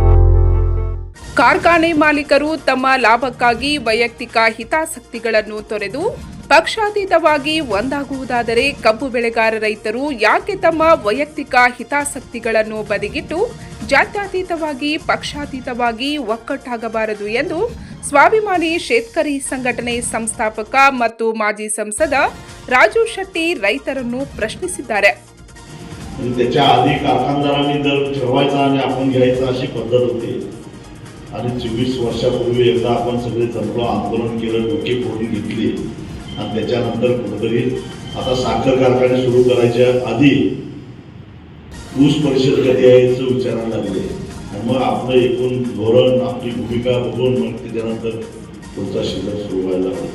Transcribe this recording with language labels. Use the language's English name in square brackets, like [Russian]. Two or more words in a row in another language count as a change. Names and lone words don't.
[Kannada] ಕಾರ್ಖಾನೆ ಮಾಲೀಕರು ತಮ್ಮ ಲಾಭಕ್ಕಾಗಿ ವೈಯಕ್ತಿಕ ಹಿತಾಸಕ್ತಿಗಳನ್ನು ತೊರೆದು ಪಕ್ಷಾತೀತವಾಗಿ ಒಂದಾಗುವುದಾದರೆ ಕಬ್ಬು ಬೆಳೆಗಾರ ರೈತರು ಯಾಕೆ ತಮ್ಮ ವೈಯಕ್ತಿಕ ಹಿತಾಸಕ್ತಿಗಳನ್ನು ಬದಿಗಿಟ್ಟು ಜಾತ್ಯತೀತವಾಗಿ ಪಕ್ಷಾತೀತವಾಗಿ ಒಕ್ಕಟ್ಟಾಗಬಾರದು ಎಂದು ಸ್ವಾಭಿಮಾನಿ ಶೇತಕರಿ ಸಂಘಟನೆ ಸಂಸ್ಥಾಪಕ ಮತ್ತು ಮಾಜಿ ಸಂಸದ राजू शेट्टी ರೈತರನ್ನು ಪ್ರಶ್ನಿಸಿದ್ದಾರೆ. [Marathi] त्याच्या आधी कारखानदारांनी दर ठरवायचा आणि आपण घ्यायचा अशी पद्धत होती आणि 24 वर्षापूर्वी एकदा आपण सगळे जमलो, आंदोलन केलं, डोके फोडून घेतली आणि त्याच्यानंतर कुठेतरी आता साखर कारखाने सुरू करायच्या आधी ऊस परिषद कधी यायचं विचारायला लागले आणि मग आपलं एकूण धोरण, आपली भूमिका बघून मग त्याच्यानंतर पुढचा शिल्लक सुरू व्हायला लागला.